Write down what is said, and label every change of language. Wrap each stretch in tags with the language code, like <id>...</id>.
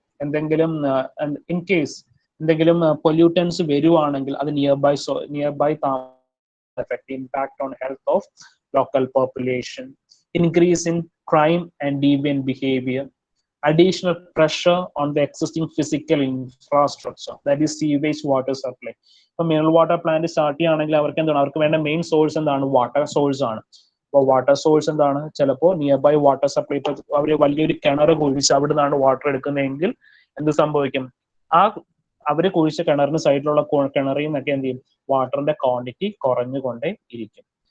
<en>എന്തെങ്കിലും in case എന്തെങ്കിലും pollutants</en> <ml>വരുവാണെങ്കിൽ അത്</ml> <en>Near by effect, impact on health of local population. Increase in crime and deviant behavior, additional pressure on the existing physical infrastructure, that is sewage water supply.</en> <ml>ഇപ്പൊ mineral water plant start ചെയ്യുകയാണെങ്കിൽ അവർക്ക് എന്താണ്, അവർക്ക് വേണ്ട main source എന്താണ്, water source ആണ്. അപ്പോൾ water source എന്താണ്, ചിലപ്പോൾ നിയർ ബൈ വാട്ടർ സപ്ലൈ, ഇപ്പൊ അവർ വലിയൊരു കിണർ കുഴിച്ച് അവിടെ നിന്നാണ് വാട്ടർ എടുക്കുന്നതെങ്കിൽ എന്ത് സംഭവിക്കും, ആ അവര് കുഴിച്ച കിണറിന് സൈഡിലുള്ള കിണറിൽ നിന്നൊക്കെ എന്ത് ചെയ്യും, വാട്ടറിന്റെ ക്വാണ്ടിറ്റി കുറഞ്ഞുകൊണ്ടേ ഇരിക്കും.</ml>